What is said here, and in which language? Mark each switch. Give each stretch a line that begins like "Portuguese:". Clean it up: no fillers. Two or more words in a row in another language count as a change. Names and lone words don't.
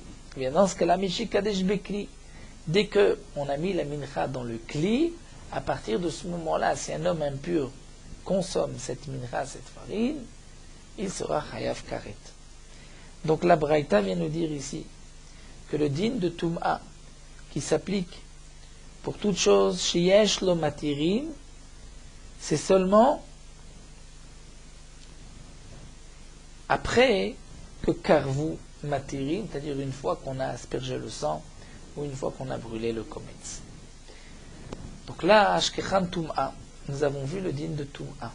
French: Et bien dans ce cas-là,
Hebrew: משיקדש בכלי,
French: dès qu'on a mis la mincha dans le kli, à partir de ce moment-là, si un homme impur consomme cette mincha, cette farine, il sera
Hebrew: חייב כרת.
French: Donc la Braïta vient nous dire ici que le din de Tum'a, qui s'applique pour toute chose,
Hebrew: שיש לו מתירים,
French: c'est seulement après que
Hebrew: קרבו מתירים,
French: c'est-à-dire une fois qu'on a aspergé le sang ou une fois qu'on a brûlé le kometz. Donc là,
Hebrew: אשכחן טומאה,
French: nous avons vu le din de Tum'a.